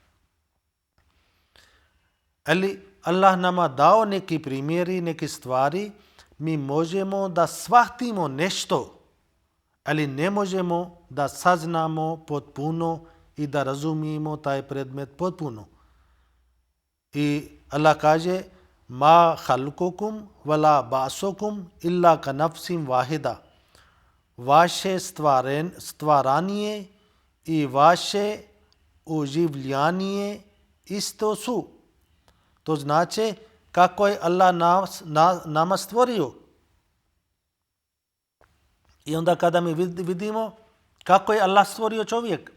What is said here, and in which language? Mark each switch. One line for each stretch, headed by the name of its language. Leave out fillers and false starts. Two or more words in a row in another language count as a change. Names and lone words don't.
Bosnian: Ali Allah nama dao neki primjeri, neke stvari, mi možemo da shvatimo nešto, ali ne možemo da saznamo potpuno i da razumijemo taj predmet potpuno. I Allah kaže
Arabic: ما خلقكم ولا بعثكم إلا كنفس واحدة.
Bosnian: Vaše stvaranje i vaše oživljanje isto su. To znači kako je Allah nama stvorio. I onda kada mi vidimo kako je Allah stvorio čovjek.